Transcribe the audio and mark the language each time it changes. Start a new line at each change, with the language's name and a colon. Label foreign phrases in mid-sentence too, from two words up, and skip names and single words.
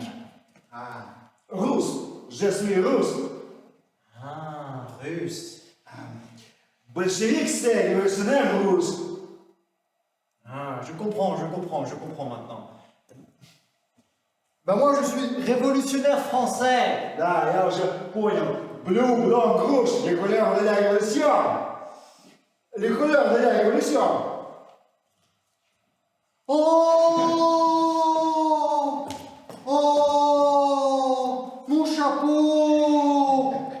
French: Russe, je suis russe. Russe. Bolchevique, c'est révolutionnaire russe. Je comprends maintenant. Moi, je suis révolutionnaire français.
Russian: Да, я уже понял.
French: Bleu, blanc, rouge, les couleurs de la révolution. Les couleurs de la révolution. Oh, mon chapeau.